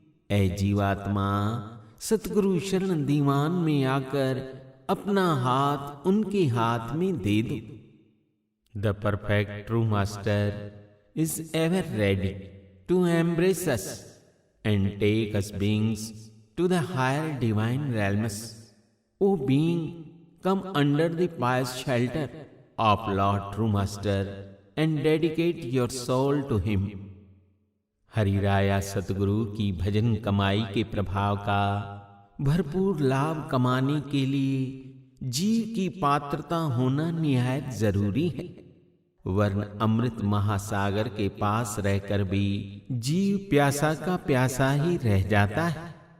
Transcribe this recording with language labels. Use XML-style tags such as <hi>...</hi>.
<hi>ऐ जीवात्मा सतगुरु शरण दीवान में आकर अपना हाथ उनके हाथ में दे दो।</hi> <en>The perfect true master is ever ready to embrace us and take us beings to the higher divine realms. O being, come under the pious shelter of Lord True Master and dedicate your soul to Him.</en> <hi>हरिराया सतगुरु की भजन कमाई के प्रभाव का भरपूर लाभ कमाने के लिए जीव की पात्रता होना निहायत जरूरी है, वरन अमृत महासागर के पास रहकर भी जीव प्यासा का प्यासा ही रह जाता है।</hi>